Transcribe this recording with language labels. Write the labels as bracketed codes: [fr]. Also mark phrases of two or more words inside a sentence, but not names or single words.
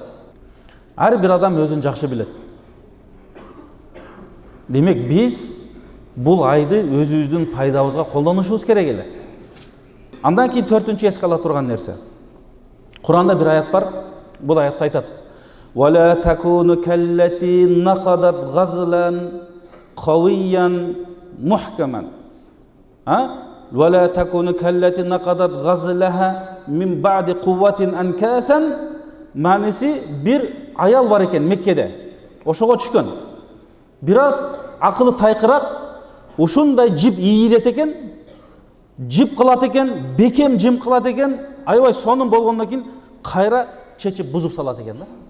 [ky] Ар бир адам өзүн жакшы билет. Демек биз бул айды өзүбүздүн пайдабызга колдонушубуз керек эле. Андан кийин төртүнчү эске ала турган нерсе. Куранда бир аят бар. Бул аятта айтат: [ar] "ولا تكونوا كالتي نقضت غزلا قويا محكما." "ولا تكونوا كالتي نقضت غزلها من بعد قوة أنكاثا." [ky] Маниси бир аял бар экен Меккеде. Ошого түшкөн. Бираз акылы тайкырак, ушундай жип ийирет экен, жип кылат экен, бекем жим кылат экен, аябай сонун болгондон кийин кайра чечип бузуп салат экен да.